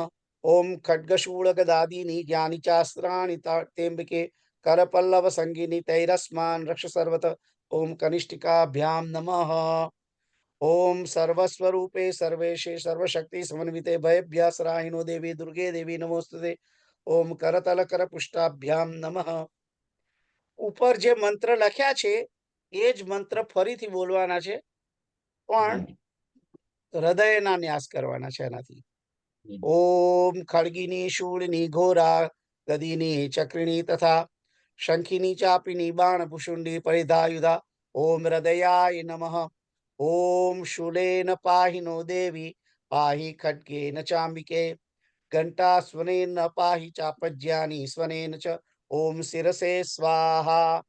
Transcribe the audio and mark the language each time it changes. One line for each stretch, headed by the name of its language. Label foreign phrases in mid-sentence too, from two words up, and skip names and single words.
Sanskrit: ओम खड्गशूलगदादीनि ज्ञानि चास्त्राणि तेम्बिके करपल्लव संगिनी तैरस्मान् रक्ष सर्वत ओम कनिष्ठिकाभ्यां नमः। ओम सर्वस्वरूपे सर्वेशे सर्वशक्ति समन्विते भयभ्यासराहिनो देवी दुर्गे देवी नमोस्तुते ओम करतल कर पुष्टाभ्याम नमः।
Gujarati: ઉપર જે મંત્ર લખ્યા છે એ જ મંત્ર ફરીથી બોલવાના છે, પણ હૃદયના ન્યાસ કરવાના છે એનાથી।
Sanskrit: ओम खड्गिनी शूलिनी घोरा गदीनी चक्रिणी तथा शंखिनी चापिनी बाण पुशुंडी परिधायुधा ओम हृदयाय नमः। ओम शूलेन पाहि नो देवी पाहि खड्गेन चाम्बिके घंटा स्वनेन पाहि चापज्यानि स्वनेन च ओम शिरसे स्वाहा।